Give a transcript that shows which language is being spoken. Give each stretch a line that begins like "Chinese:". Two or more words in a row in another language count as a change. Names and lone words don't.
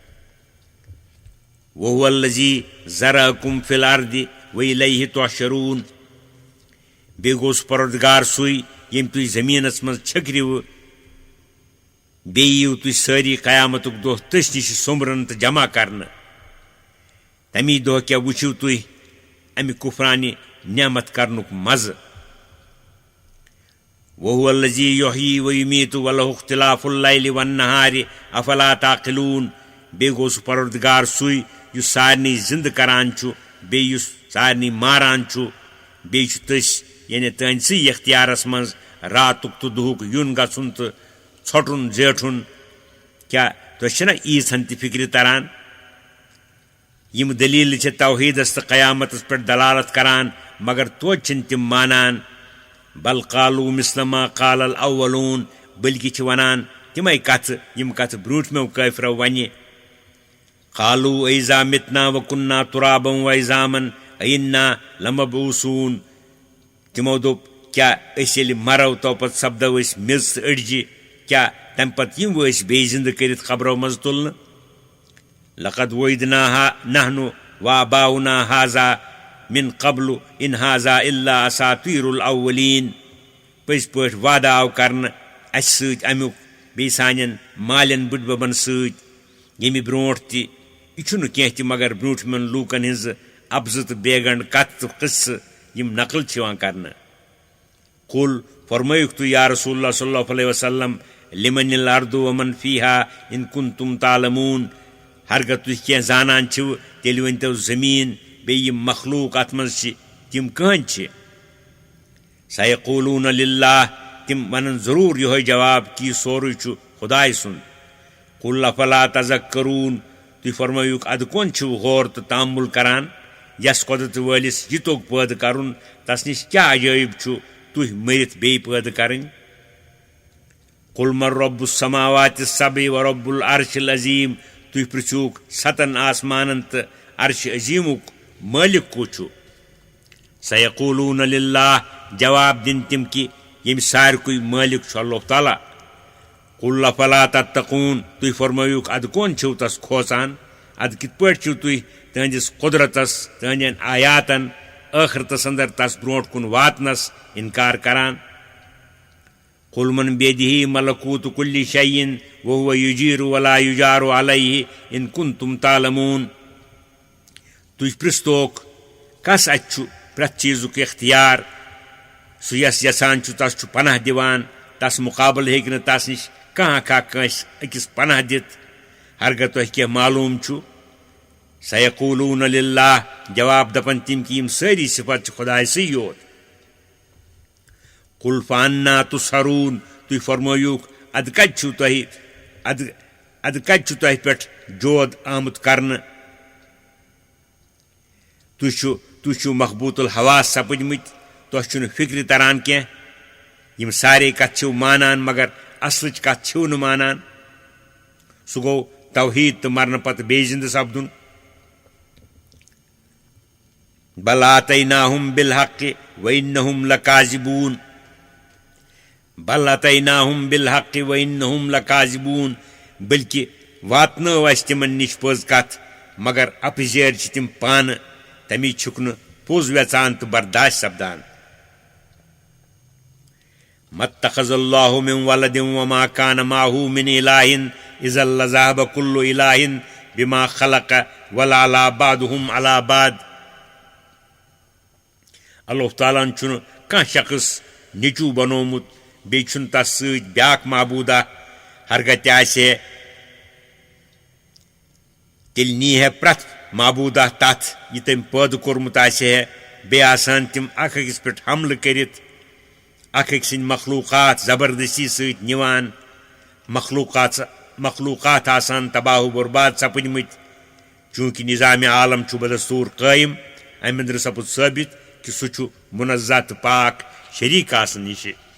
Arabic: وہو الذی ذرأکم فی الارض وإلیہ تحشرون
Kashmiri: بیٚیہِ گوٚو سُہ پروردگار سُے ییٚمۍ تُہۍ زٔمیٖنس منٛز چھٔکرِوٕ بیٚیہِ یِیِو تُہۍ سٲری قیامتُک دۄہ تٔسۍ نِش سوٚمبرن تہٕ جمع کرنہٕ تمی دۄہ کیٛاہ وٕچھِو تُہۍ امہِ کُفرانہِ نعمت کرنُک مزٕ
Arabic: وہو الذی یحیی ویمیٖتُ وَلَہُ اختلاف اللیلِ والنہارِ افلا تعقلون
Kashmiri: بیٚیہِ گوٚو سُہ پروردگار سُے یُس سارنٕے زِندٕ کران چھُ بیٚیہِ یُس سارنٕے ماران چھُ بیٚیہِ چھُ تٔسۍ یعنی تُہنٛدسٕے اختیارس منٛز راتُک تہٕ دُہُک یُن گژھُن تہٕ ژھۄٹُن زیٹھُن کیٛاہ تۄہہِ چھِنہ ییٖژہن تہِ فِکرِ تران یِم دٔلیٖلہٕ چھِ توحیٖدس تہٕ قیامتس پٮ۪ٹھ دلالت کران مگر توتہِ چھِنہٕ تِم مانان
Arabic: بل قالوا مثل ما قال الاولون
Kashmiri: بلکہِ چھِ ونان تِمے کتھٕ یِم کتھٕ برٛوٗنٛٹھمیو کٲفرو ونہِ
Arabic: قالوا أإذا مِتنا وكنا ترابا وعظاما أإنا لمبعوثون
Kashmiri: تِمو دوٚپ کیٛاہ أسۍ ییٚلہِ مرو تو پتہٕ سپدو أسۍ میٚژ تہٕ أڑجہِ کیٛاہ تمہِ پتہٕ یِمو أسۍ بیٚیہِ زِندٕ کٔرِتھ خبرو منٛز تُلنہٕ
Arabic: لقد وعدناها نحن وآباؤنا هذا من قبل إن هذا إلا أساطير الأولين
Kashmiri: پٔزۍ پٲٹھۍ وعدٕ آو کرنہٕ اَسہِ سۭتۍ امیُک بیٚیہِ سانٮ۪ن مالٮ۪ن بٕڈببن سۭتۍ ییٚمہِ برٛونٛٹھ تہِ یہِ چھُنہٕ کینٛہہ تہِ مگر برٛوٗنٛٹھمٮ۪ن لوٗکن ہِنٛزٕ ابزٕ تہٕ بیگنٛڈ کتھٕ تہٕ قٕصہٕ یِم نقل چھِ یِوان کرنہٕ قُل فرمٲیُکھ تُہۍ
Arabic: یا رسول اللہ صلی اللہ علیہ وسلم لمن الارض ومن فیہا ان کنتم تعلمون
Kashmiri: ہرگاہ تُہۍ کینٛہہ زانان چھِو تیٚلہِ ؤنۍتو زٔمیٖن بیٚیہِ یِم مخلوٗق اتھ منٛز چھِ تِم کٕہنٛدۍ چھِ
Arabic: سیقولون للہ
Kashmiri: تِم ونن ضروٗر یِہوے جواب کہِ یہِ سورُے چھُ خۄداے سُنٛد
Arabic: قُل افلا تذکرون
Kashmiri: تُہۍ فرمٲیُکھ ادٕ کۄن چھِو غور تہٕ تامُل کران یس قۄدرت وٲلِس یہِ توٚگ پٲدٕ کرُن تس نِش کیٛاہ عجٲیب چھُ تُہۍ مٔرِتھ بیٚیہِ پٲدٕ کرٕنۍ
Arabic: قُل من رب السماوات السبع ورب العرش العظیٖم
Kashmiri: تُہۍ پرٛژھِوُکھ 7 آسمانن تہٕ عرشِ عظیٖمُک مٲلِک کُس چھُ
Arabic: سیقولون للہ
Kashmiri: جواب دِنۍ تِم کہِ ییٚمہِ سارِکُے مٲلِک چھُ اللہ تعالیٰ
Arabic: قُل افلا تتقون
Kashmiri: تُہۍ فرمٲیُکھ ادٕ کۄن چھِو تس کھوژان ادٕ کِتھ پٲٹھۍ چھِو تُہۍ تٕہنٛدِس قۄدرتس تٕہنٛدٮ۪ن آیاتن ٲخرتس انٛدر تس برٛونٛٹھ کُن واتنس انکار کران
Arabic: قُل من بیدِہِ ملکوٗتُ کُلہِ شیٖءٍ وہو یُجیٖرُ ولا یُجارُ علیہ ان کنتم تعلمون
Kashmiri: تُہۍ پرٛژھتوکھ کس اتھِ چھُ پرٛٮ۪تھ چیٖزُک اختیار سُہ یس یژھان چھُ تس چھُ پناہ دِوان تس مُقابلہٕ ہیٚکہِ نہٕ تس نِش کانٛہہ کٲنٛسہِ أکِس پناہ دِتھ ہرگاہ تۄہہِ کینٛہہ معلوٗم چھُ
Arabic: سیقولون للہ
Kashmiri: جواب دپن تِم کہِ یِم سٲری صفت چھِ خۄداے سٕے یوت
Arabic: قُل فانا تُسحرون
Kashmiri: تُہۍ فرمٲیُکھ ادٕ کتہِ چھُو تۄہہِ پٮ۪ٹھ جود آمُت کرنہٕ تُہۍ چھِو مخبوٗط الحواس سپٕدمٕتۍ تۄہہِ چھُنہٕ فِکرِ تران کینٛہہ یِم سارے کتھٕ چھِو مانان مگر اصلٕچ کتھ چھِو نہٕ مانان سُہ گوٚو توحیٖد تہٕ مرنہٕ پتہٕ بیٚیہِ زِندٕ سپدُن
Arabic: بل آتیناہم بالحق وانہم لکاذبون بل آتیناہم بالحق وانہم لکاذبون
Kashmiri: بلکہِ واتنٲو اسہِ تِمن نِش پٔز کتھ مگر اپزیٲرۍ چھِ تِم پانہٕ تمی چھُکھ نہٕ پوٚز ویژان تہٕ برداشت سپدان
Arabic: مَتَّخَذَ اللّٰهُ مِن وَلَدٍ وَمَا كَانَ مَعَهُ مِنْ إِلَٰهٍ إِذًا لَذَهَبَ كُلُّ إِلَٰهٍ بِمَا خَلَقَ وَلَعْلَى بَعْضُهُمْ عَلَى بَعْضٍ
Kashmiri: اللہ تعالیٰ ہن چھُنہٕ کانٛہہ شخص نیٚچوٗ بنومُت بیٚیہِ چھُنہٕ تس سۭتۍ بیٛاکھ معبوٗدہ ہرگاہ تہِ آسہِ ہے تیٚلہِ نی ہے پرٛٮ۪تھ معبوٗدہ تتھ یہِ تٔمۍ پٲدٕ کوٚرمُت آسہِ ہے بیٚیہِ آسان تِم اکھ أکِس پٮ۪ٹھ حملہٕ کٔرِتھ اکھ أکۍ سٕنٛدۍ مخلوٗقات زبردستی سۭتۍ نِوان مخلوٗقات آسان تباہ و برباد سپٕدمٕتۍ چوٗنٛکہِ نظامِ عالم چھُ بدستوٗر قٲیِم امہِ أنٛدرٕ سپُد ثٲبت کہِ سُہ چھُ مُنزہ تہٕ پاک شریٖک آسنہٕ نِشہِ